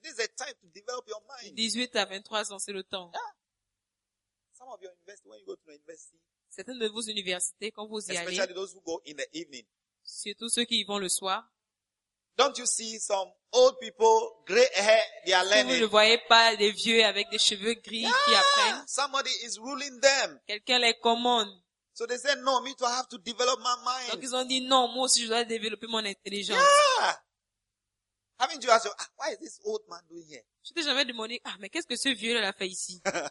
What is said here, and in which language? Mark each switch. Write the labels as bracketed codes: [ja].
[en] This is the time to develop your mind. [fr] 18 à 23 ans, c'est le temps. [en] Yeah. Some of your university, when you go to university. [fr] Certaines de vos universités, quand vous y allez, surtout ceux qui y vont le soir, [en] don't you see some old people, gray hair, they are learning? [fr] Vous ne voyez pas des vieux avec des cheveux gris [en] yeah, [fr] qui apprennent? [en] Somebody is ruling them. [fr] Quelqu'un les commande. [en] So they say, no, me too, I have to develop my mind. [fr] Donc ils ont dit non, moi aussi je dois développer mon intelligence. [en] Yeah. Haven't you asked, why is this old man doing here? [fr] Je t'ai jamais demandé, ah, mais qu'est-ce que ce vieux-là a fait ici?